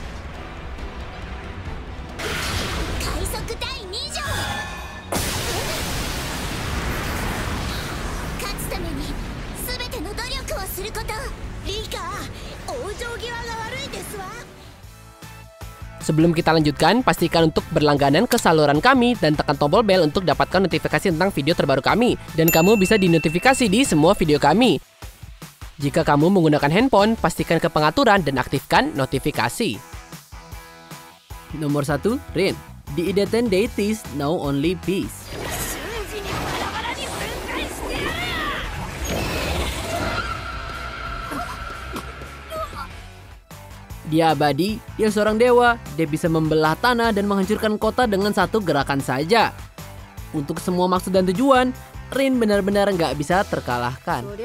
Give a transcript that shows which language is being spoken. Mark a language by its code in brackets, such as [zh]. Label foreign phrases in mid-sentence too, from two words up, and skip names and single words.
[ja] 快速第2条。勝つために全ての努力をすること。リカ、往生際が悪いですわ。 [id] Sebelum kita lanjutkan, pastikan untuk berlangganan ke saluran kami dan tekan tombol bel untuk dapatkan notifikasi tentang video terbaru kami. Dan kamu bisa dinotifikasi di semua video kami. Jika kamu menggunakan handphone, pastikan ke pengaturan dan aktifkan notifikasi. Nomor 1, Rin. [en] The Ideten deities know only peace. [id] Dia abadi, dia seorang dewa, dia bisa membelah tanah dan menghancurkan kota dengan satu gerakan saja. Untuk semua maksud dan tujuan, Rin benar-benar nggak bisa terkalahkan.